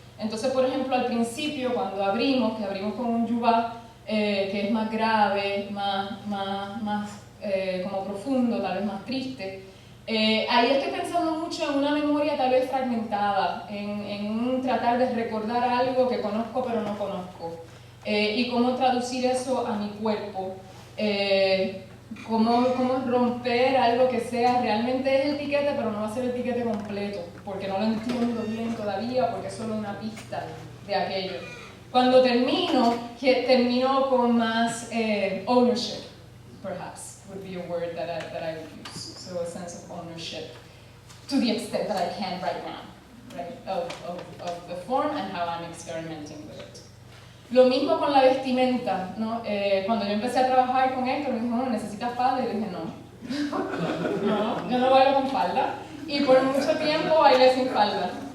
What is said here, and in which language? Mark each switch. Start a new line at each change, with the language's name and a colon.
Spanish: Entonces, por ejemplo, al principio, cuando abrimos con un yubá, que es más grave, más como profundo, tal vez más triste, ahí estoy pensando mucho en una memoria tal vez fragmentada, en un tratar de recordar algo que conozco pero no conozco. Y cómo traducir eso a mi cuerpo, cómo romper algo que sea realmente el tiquete, pero no va a ser el tiquete completo, porque no lo entiendo bien todavía, porque es solo una pista de aquello. Cuando termino con más
English: ownership, perhaps, would be a word that I would use, so a sense of ownership, to the extent that I can right now, right, of the form and how I'm experimenting with it.
Spanish: Lo mismo con la vestimenta, ¿no? Cuando yo empecé a trabajar con esto, me dijo, no, ¿necesitas falda? Y yo dije, no. No, yo no bailo con falda. Y por mucho tiempo bailé sin falda.